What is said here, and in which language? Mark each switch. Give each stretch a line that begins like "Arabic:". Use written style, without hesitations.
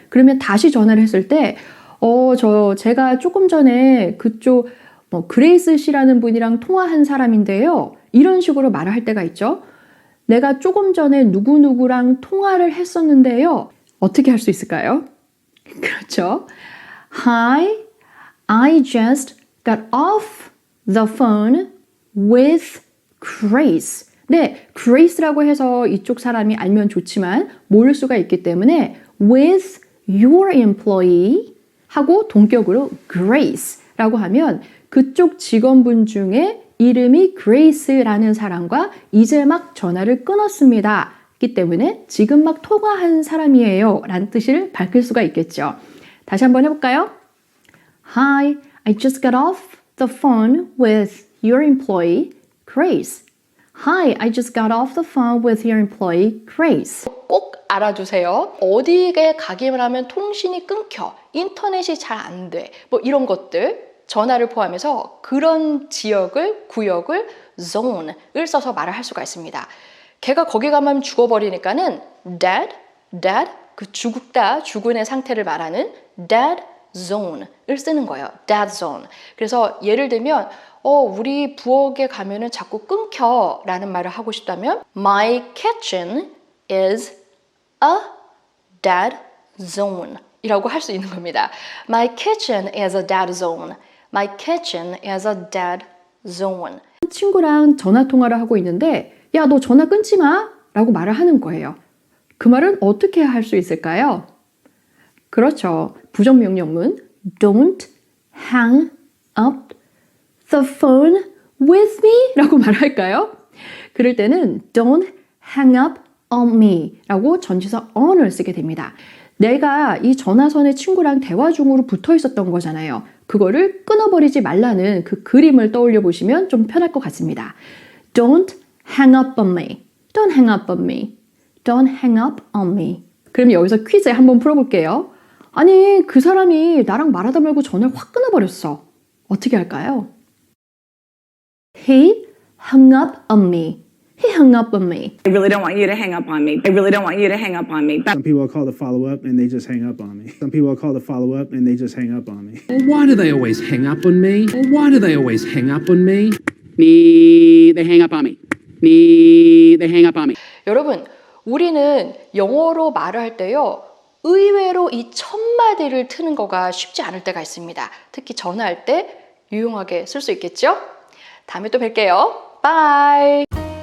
Korean: 그러면 다시 전화를 했을 때 제가 조금 전에 그쪽 그레이스 씨라는 분이랑 통화한 사람인데요. 이런 식으로 말을 할 때가 있죠. 내가 조금 전에 누구누구랑 통화를 했었는데요. 어떻게 할 수 있을까요? 그렇죠.
English: Hi, I just got off the phone with Grace.
Korean: 네, Grace라고 해서 이쪽 사람이 알면 좋지만 모를 수가 있기 때문에 with your employee 하고 동격으로 Grace라고 하면 그쪽 직원분 중에 이름이 Grace라는 사람과 이제 막 전화를 끊었습니다. 기 때문에 지금 막 통화한 사람이에요 라는 뜻을 밝힐 수가 있겠죠. 다시 한번 해볼까요?
English: Hi, I just got off the phone with your employee, Grace. Hi, I just got off the phone with your employee, Grace.
Korean: 꼭 알아두세요. 어디에 가기만 하면 통신이 끊겨, 인터넷이 잘 안 돼, 뭐 이런 것들, 전화를 포함해서 그런 지역을, 구역을 zone을 써서 말을 할 수가 있습니다. 걔가 거기 가면 죽어버리니까는 dead, 그 죽다, 죽은의 상태를 말하는 dead zone을 쓰는 거예요.
English: dead zone.
Korean: 그래서 예를 들면 우리 부엌에 가면은 자꾸 끊겨 라는 말을 하고 싶다면 My kitchen is a dead zone 이라고 할 수 있는 겁니다.
English: My kitchen is a dead zone. My kitchen is a dead zone.
Korean: 친구랑 전화 통화를 하고 있는데 야, 너 전화 끊지 마 라고 말을 하는 거예요. 그 말은 어떻게 할 수 있을까요? 그렇죠.
English: 부정명령문 Don't hang up the phone with me 라고 말할까요?
Korean: 그럴 때는 Don't hang up on me 라고 전치사 on을 쓰게 됩니다. 내가 이 전화선에 친구랑 대화 중으로 붙어 있었던 거잖아요. 그거를 끊어버리지 말라는 그 그림을 떠올려 보시면 좀 편할 것 같습니다.
English: Don't hang up on me. Don't hang up on me. Don't hang up on me.
Korean: 그럼 여기서 퀴즈 한번 풀어볼게요. 아니, 그 사람이 나랑 말하다 말고 전화를 확 끊어버렸어.
English: 어떻게 할까요? He hung up on me. He hung up on me. I really don't want you to hang up on me. I really don't want you to hang up on me. Some people are called to follow up and they just hang up on me. Some people are called to follow up and they just hang up on me. Well, why do they always hang up on me? Well, why do they always hang up on me? They hang up on me. They hang up on me.
Korean: 여러분, 우리는 영어로 말을 할 때요. 의외로 이 첫 마디를 트는 거가 쉽지 않을 때가 있습니다. 특히 전화할 때 유용하게 쓸 수 있겠죠? 다음에 또 뵐게요. 바이.